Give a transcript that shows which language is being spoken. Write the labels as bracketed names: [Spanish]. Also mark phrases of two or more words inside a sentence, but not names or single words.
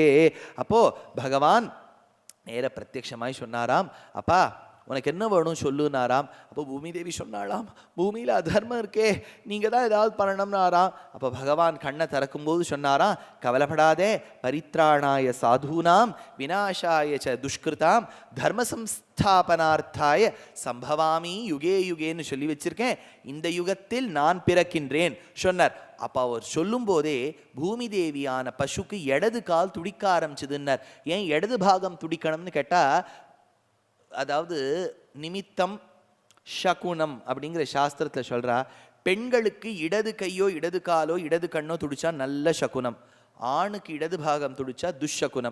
[Tamil] அப்போ பகவான் நேர பிரத்யட்சமாய் சொன்னாராம், அப்பா உனக்கு என்ன வேணும் சொல்லுனாராம். அப்போ பூமி தேவி சொன்னாலாம், பூமியில் அதர்மம் இருக்கே, நீங்கள் தான் ஏதாவது பண்ணணும்னாராம். அப்போ பகவான் கண்ணை திறக்கும்போது சொன்னாராம், கவலைப்படாதே, [Sanskrit] परित्राणाय साधूनां विनाशाय च दुष्कृताम् धर्म संस्थापनार्थाय सम्भवामि युगे [Tamil] யுகேன்னு சொல்லி வச்சிருக்கேன், இந்த யுகத்தில் நான் பிறக்கின்றேன் சொன்னார். அப்போ அவர் சொல்லும் போதே பூமி தேவியான பசுக்கு இடது கால் துடிக்க ஆரம்பிச்சதுன்னார். ஏன் இடது பாகம் துடிக்கணும்னு கேட்டா, அதாவது நிமித்தம் சகுனம் அப்படிங்கிற சாஸ்திரத்துல சொல்றா, பெண்களுக்கு இடது கையோ இடது காலோ இடது கண்ணோ துடிச்சா நல்ல சகுனம், ஆணுக்கு இடது பாகம் துடிச்சா துஷகுனம்.